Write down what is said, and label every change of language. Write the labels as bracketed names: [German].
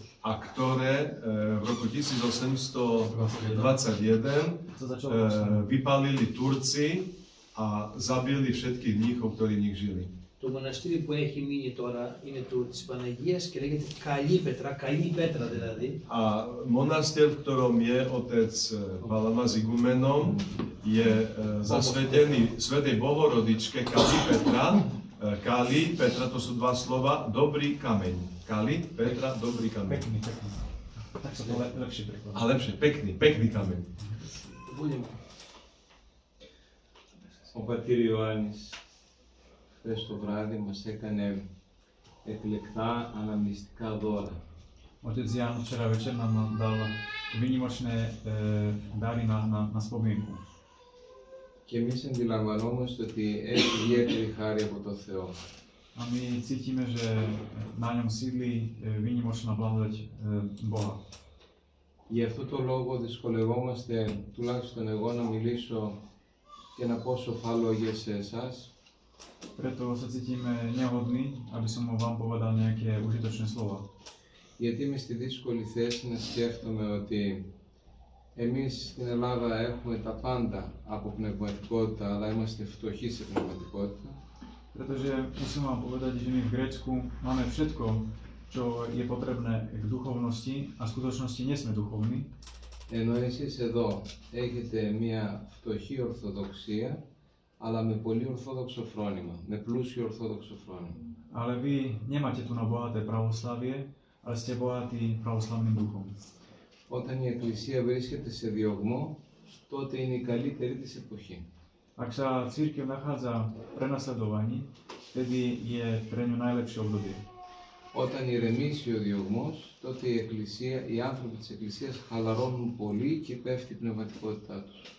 [Slovak] a ktoré v roku 1821 vypálili Turci a zabili všetkých mníchov, ktorí v nich žili. [Greek] Το μοναστήρι που έχει μείνει τώρα είναι το της Παναγίας και λέγεται Καλή Πέτρα, καλή πέτρα δηλαδή. [Slovak] A monastier, v ktorom je otec Palama s igumenom, je zasvetený svätej Bohorodičke Kali Petra. Kali Petra, to sú dva slova, dobrý kameň. Kali Petra, dobrý kameň. Pekný. Tak sa to lepšie prekladá. A lepšie, pekný kameň. [Greek] Ο πατήρ Ιωάννης χθες το βράδυ μας έκανε εκλεκτά αναμνηστικά δώρα. [Slovak] Otec Jan včera večer nám dal výnimočné dary na spomienku. [Greek] Και εμείς αντιλαμβανόμαστε ότι έχει ιδιαίτερη χάρη από το Θεό. [Slovak] A my cítime, že na ňom sídli výnimočná blahodať Boha. [Greek] Γι' αυτό το λόγο δυσκολευόμαστε, τουλάχιστον εγώ, να μιλήσω και να πω σοφά λόγια σε εσάς. [Slovak] Preto sa cítime nehodní, aby som vám povedal nejaké užitočné slova. [Greek] Γιατί είμαι στη δύσκολη θέση να σκέφτομαι ότι εμείς στην Ελλάδα έχουμε τα πάντα από πνευματικότητα, αλλά είμαστε φτωχοί σε πνευματικότητα. [Slovak] Pretože musím vám povedať, že my v Grécku máme všetko, čo je potrebné k duchovnosti a v skutočnosti nie sme duchovní. [Greek] Ενώ εσείς εδώ έχετε μια φτωχή ορθοδοξία αλλά με πολύ ορθόδοξο φρόνημα, με πλούσιο ορθόδοξο φρόνημα. [Slovak] Ale vy nemáte tu na bohaté pravoslavie, ale ste bohatí pravoslavným duchom. [Greek] Όταν η Εκκλησία βρίσκεται σε διωγμό, τότε είναι η καλύτερη της εποχή. [Slovak] Ak sa cirkev nachádza v prenasledovaní, vtedy je pre ňu najlepšie obdobie. [Greek] Όταν ηρεμήσει ο διωγμός, τότε οι άνθρωποι της Εκκλησίας χαλαρώνουν πολύ και πέφτει η πνευματικότητά τους.